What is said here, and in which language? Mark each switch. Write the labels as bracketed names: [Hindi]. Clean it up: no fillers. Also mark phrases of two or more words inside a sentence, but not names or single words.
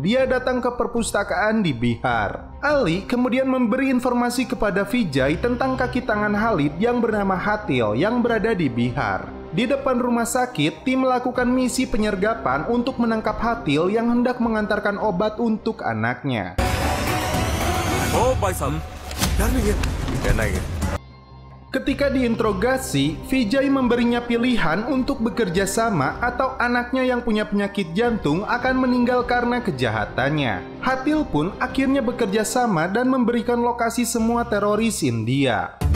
[Indonesian] Dia datang ke perpustakaan di Bihar. Ali kemudian memberi informasi kepada Vijay tentang kaki tangan Khalid yang bernama Hatil yang berada di Bihar. Di depan rumah sakit, tim melakukan misi penyergapan untuk menangkap Hatil yang hendak mengantarkan obat untuk anaknya. [Hindi] Oh, भाई साहब डर नहीं है कहना है. [Indonesian] Ketika diinterogasi, Vijay memberinya pilihan untuk bekerja sama atau anaknya yang punya penyakit jantung akan meninggal karena kejahatannya. Hatil pun akhirnya bekerja sama dan memberikan lokasi semua teroris India.